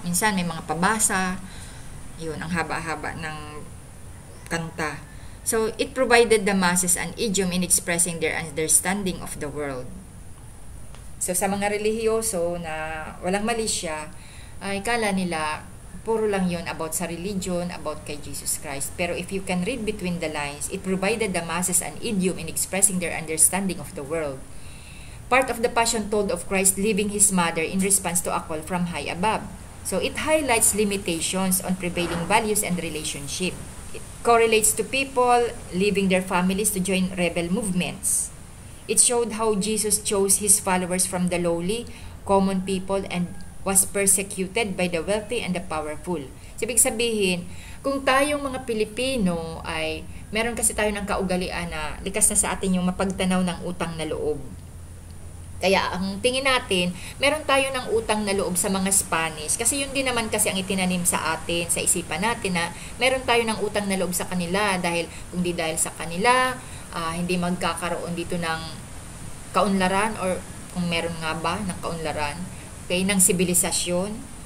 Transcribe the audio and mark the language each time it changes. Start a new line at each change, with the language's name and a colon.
Filipino: Minsan may mga pabasa, yun, ang haba-haba ng kanta.
English: So it provided the masses an idiom in expressing their understanding of the world.
Filipino: So sa mga relihiyoso na walang mali siya, ay kala nila puro lang yun about sa religion, about kay Jesus Christ.
English: Pero if you can read between the lines, it provided the masses an idiom in expressing their understanding of the world. Part of the Passion told of Christ leaving his mother in response to a call from high above. So it highlights limitations on prevailing values and relationship. It correlates to people leaving their families to join rebel movements. It showed how Jesus chose his followers from the lowly, common people and was persecuted by the wealthy and the powerful.
Filipino: So, ibig sabihin, kung tayong mga Pilipino ay meron kasi tayo ng kaugalian na likas na sa atin yung mapagtanaw ng utang na loob. Kaya ang tingin natin, meron tayo ng utang na loob sa mga Spanish. Kasi yun din naman kasi ang itinanim sa atin, sa isipan natin na meron tayo ng utang na loob sa kanila dahil kung di dahil sa kanila, hindi magkakaroon dito ng kaunlaran or kung meron nga ba ng kaunlaran, okay, ng sibilisasyon.